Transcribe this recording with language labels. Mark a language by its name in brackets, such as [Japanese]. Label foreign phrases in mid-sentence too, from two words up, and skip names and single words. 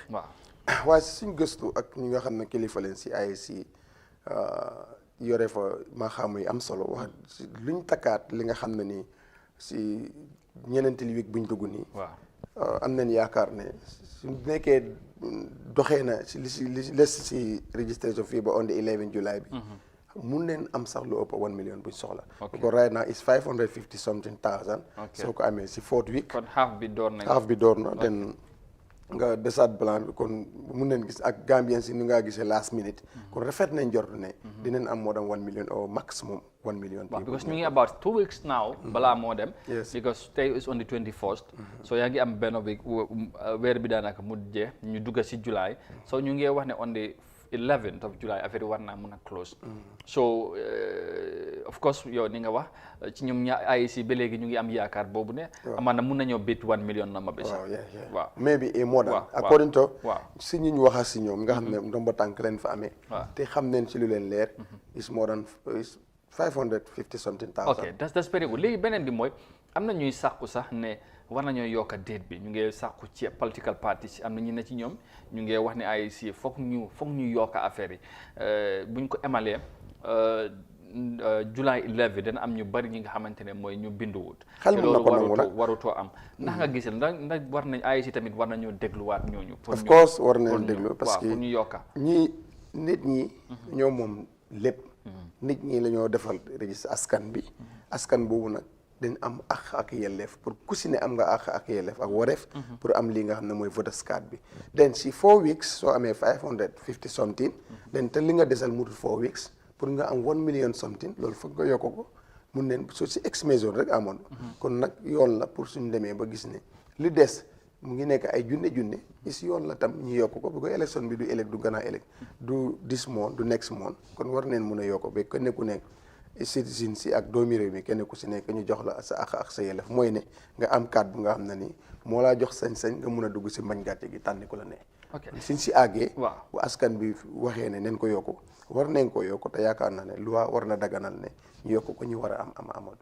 [Wolof] waaye suñ gëstu ak ñi nga xam ne kilifa leen si AIC yore fa maaxaamu yi am solo wax luñ takkaat li nga xam ne nii si ñeneen tali week buñ dugg nii. am nañ yaakaar ne su nekkee doxee na si li les si registration fii ba [English] on the 11 July [Wolof] bi. mun neen am sax lu ëpp 1 million buñ soxla. [English] because right now is 550 something thousand. [Wolof] soo ko amee si 4th week. kon half bi door na den nga desaat blanc bi kon mun neen gis ak Gambien si ni nga gisee [English] last minute. [Wolof] kon rafet nañ jort ne. dinañ am [English] more than 1 million or maximum 1 million. because ñu ngi about 2 weeks now. [Wolof] balaa moo dem. [English] because today is on the 21st. [Wolof] so yaa ngi am benn week weer bi daanaka mu jeex ñu dugg si July. so ñu ngi wax ne [English] on the 11th of July [Wolof] affaire yi war naa mun a close. so of course yow ni nga wax ci ñoom AIC ba léegi ñu ngi am yaakaar boobu ne. amaana mun nañoo bit 1 million number bi sax. [English] waaw maybe a more than. [Wolof] according to si ñu waxa si ñoom nga xam ne ndomba tànk leen fa amee. te xam neen ci lu leen leer. [English] is more than 550 something thousand. ok that's very good [Wolof] léegi beneen bi mooy am na ñuy sàkku sax ne war nañoo yokk date bi ñu ngi sàkku ci [English] political parties [Wolof] am na ñu ne ci ñoom ñu ngi wax ne AIC foog ñu yokk affaire yi buñ ko emalee [English] July 11 [Wolof] dana am ñu bari ñi nga xamante ne mooy ñu binduwut. xel mën na ko nangu nag warutoo am. ndax nga gisal ndax war nañ AIC tamit war nañoo dégluwaat ñooñu. of course war nañoo déglu [French] parce que [Wolof] pour ñu yokka nit ñi ñoo moom lépp. nit ñi la ñoo defal registre askan bi. askan boobu nag dañ am ak yelleef pour ku si ne am nga ak yelleef ak wareef. pour am lii nga xam ne mooy [English] voters card [Wolof] bi. den si 4 weeks soo amee [English] 550 something. [Wolof] den te li nga desal mutul 4 weeks. pour nga am [English] 1 million something [Wolof] loolu foog nga yokk ko mun neen so si ex-maison rek amoon. kon nag yoon la pour suñ demee ba gis ne li des mu ngi nekk ay junne is yoon la tam ñu yokk ko bu ko élection bi du ëllëg du gannaaw ëllëg du [English] this month [Wolof] du [English] next month [Wolof] kon war neen mun a yokk ba kenn ku nekk citizen si ak doomi réew mi kenn ku si nekk ñu jox la sa ak sa yelleef mooy ne nga am carte bu nga xam ne nii moo laa jox sañ-sañ nga mun a dugg si mbañ gàcce gi tànni ko la ne. suñ si àggee. bu askan bi waxee ne neen ko yokku war nañ ko yokk te yaakaar naa ne loi war na daganal ne ñu yokk ko ñu war a am amad.